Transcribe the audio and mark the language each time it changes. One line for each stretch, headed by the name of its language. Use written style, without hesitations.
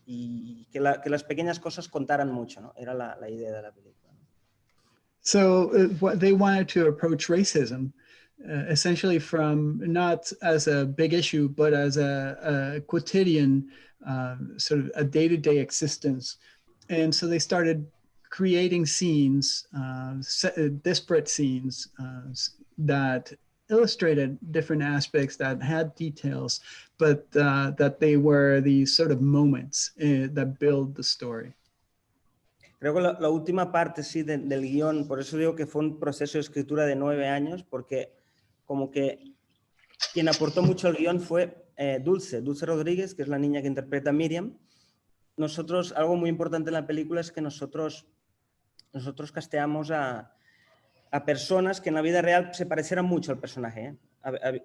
Spanish: Y que las pequeñas cosas contaran mucho, ¿no? Era la idea de la película, ¿no?
English: So they wanted to approach racism essentially from not as a big issue, but as a quotidian sort of a day-to-day existence. And so they started creating scenes, disparate scenes that illustrated different aspects, that had details, but that they were these sort of moments that build the story.
Spanish: Creo que la última parte, sí, del guión, por eso digo que fue un proceso de escritura de 9 años, porque como que quien aportó mucho al guión fue Dulce Rodríguez, que es la niña que interpreta a Miriam. Nosotros, algo muy importante en la película es que nosotros casteamos a personas que en la vida real se parecieran mucho al personaje, ¿eh?